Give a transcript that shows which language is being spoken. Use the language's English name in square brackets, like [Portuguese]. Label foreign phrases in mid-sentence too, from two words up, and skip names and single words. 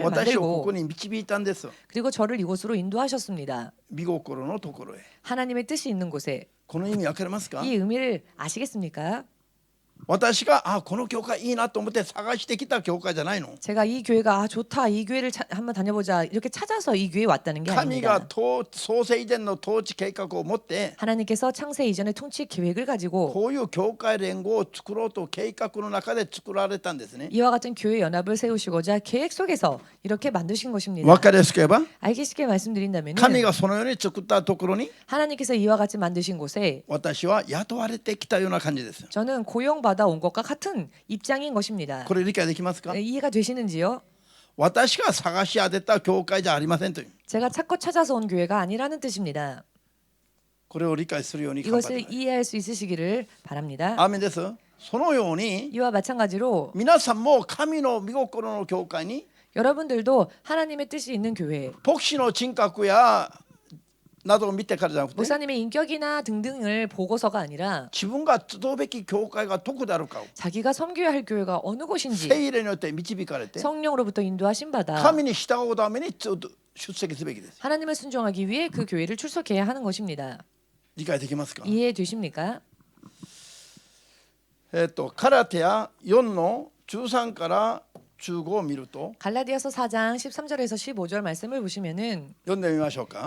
[Japanese] 私をこ [Korean] 만들고 [Japanese] こに導いたんです。 [Korean] 그리고 저를 이곳으로 인도하셨습니다. [Japanese] 御心のところへ。 [Korean] 하나님의 뜻이 있는 곳에 [Japanese] この意味わかりますか？ [Korean] 이 의미를 아시겠습니까? [Japanese] 私がこの教会いいなと思って探してきた教会じゃないの。 [Korean] 제가 이 교회가 좋다 이 교회를 한번 다녀보자 이렇게 찾아서 이 교회에 왔다는 게 [Japanese] 神が [Korean] 아닙니다. [Japanese] 創世以前の統治計画を持って [Korean] 하나님께서 창세 이전의 통치 계획을 가지고 [Japanese] こういう教会連合を作ろうと計画の中で作られたんですね。 [Korean] 이와 같은 교회 연합을 세우시고자 계획 속에서 이렇게 만드신 것입니다. [Japanese] わかりやすく言えば [Korean] 알기 쉽게 말씀드린다면 [Japanese] 神がそのように作ったところに [Korean] 하나님께서 이와 같이 만드신 곳에 [Japanese] 私は雇われてきたような感じです。 [Korean] 저는 고용받아 온 것과 같은 입장인 것입니다. [Japanese] これ理解できますか？ [Korean] 이해가 되시는지요? [Japanese] 私が探し当てた教会じゃありませんという [Korean] 제가 찾고 찾아서 온 교회가 아니라는 뜻입니다. [Japanese] これを理解するように頑張ってくだ [Korean] 이것을 [Japanese] さい。 [Korean] 이해할 수 있으시기를 바랍니다. [Japanese] アーメンです。そのように [Korean] 이와 마찬가지로 [Japanese] 皆さんも神の御心の教会に [Korean] 여러분들도 하나님의 뜻이 있는 교회, [Japanese] 牧師の人格やなどを見てからじゃなくて [Korean] 목사님의 인격이나 등등을 보고서가 아니라 [Japanese] 自分が集うべき教会がどこであるかを [Korean] 자기가 섬겨야 할 교회가 어느 곳인지 [Japanese] 聖霊によって導かれて [Korean] 성령으로부터 인도하신 바다 [Japanese] 神に従うために出席すべきです。 [Korean] 하나님을 순종하기 위해 그 교회를 출석해야 하는 것입니다. [Japanese] 理解できますか？ [Korean] 이해되십니까? [Japanese] カラテヤ4の13から15を見ると [Korean] 갈라디아서 4장 13절에서 15절 말씀을 보시면은 [Japanese] 読んでみましょうか。